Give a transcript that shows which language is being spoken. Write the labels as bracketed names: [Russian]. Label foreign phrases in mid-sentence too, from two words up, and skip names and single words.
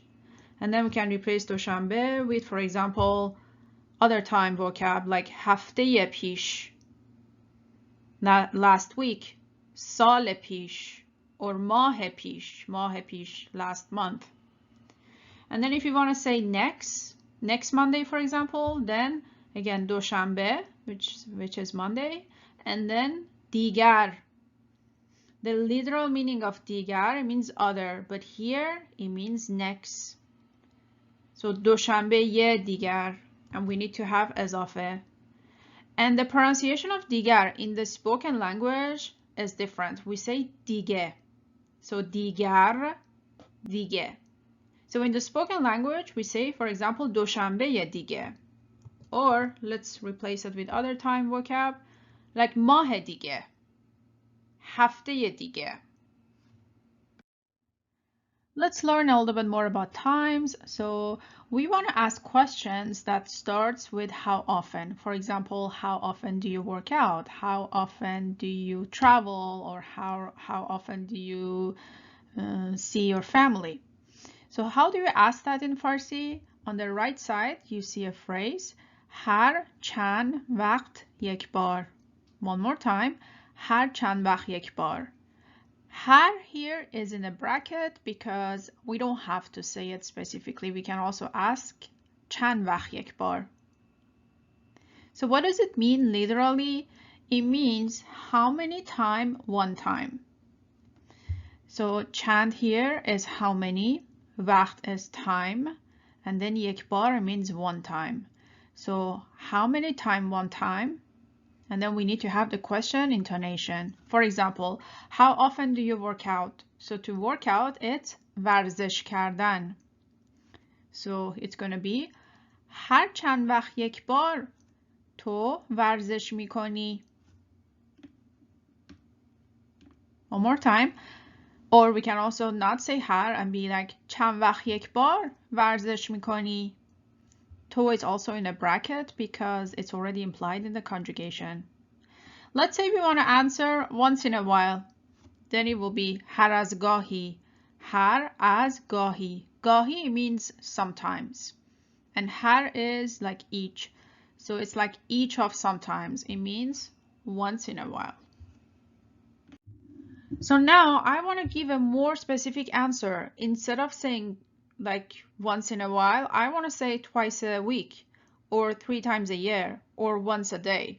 [English] And then we can replace دوشنبه with, for example, other time vocab like [Persian] هفته پیش, [English] not last week, [Persian] سال پیش, or ماه پیش, [English] last month. And then if you want to say next Monday, for example, then again دوشنبه, which is Monday, and then دیگر. The literal meaning of دیگر, it means other, but here it means next. [Persian] So دوشنبه یه دیگر, [English] and we need to have اضافه. And the pronunciation of دیگر in the spoken language is different. We say دیگه. So [Persian] دیگر, دیگه. [English] So in the spoken language, we say, for example, [Persian] دوشنبه دیگه. [English] Or let's replace it with other time vocab, like [Persian] ماه دیگه, هفته دیگه. [English] Let's learn a little bit more about times. So we want to ask questions that starts with how often. For example, how often do you work out? How often do you travel? Or how often do you see your family? So how do you ask that in Farsi? On the right side, you see a phrase, [Persian] هر چند وقت یک بار. [English] One more time, [Persian] هر چند وقت یک بار. [English] Har here is in a bracket because we don't have to say it specifically. We can also ask [Persian] چند وقت یک بار. [English] So what does it mean literally? It means how many time, one time. So چند here is how many, وقت is time, and then [Persian] یک بار [English] means one time. So how many time, one time? And then we need to have the question intonation. For example, how often do you work out? So to work out, it's [Persian] ورزش کردن. [English] So it's going to be [Persian] هر چند وقت یک بار تو ورزش میکنی. [English] One more time. Or we can also not say هر and be like [Persian] چند وقت یک بار ورزش میکنی. [English] To is also in a bracket because it's already implied in the conjugation. Let's say we want to answer once in a while. Then it will be [Persian] هر از گاهی. هر از گاهی. [English] گاهی means sometimes. And هر is like each. So it's like each of sometimes. It means once in a while. So now I want to give a more specific answer. Instead of saying like once in a while, I want to say twice a week or 3 times a year or once a day.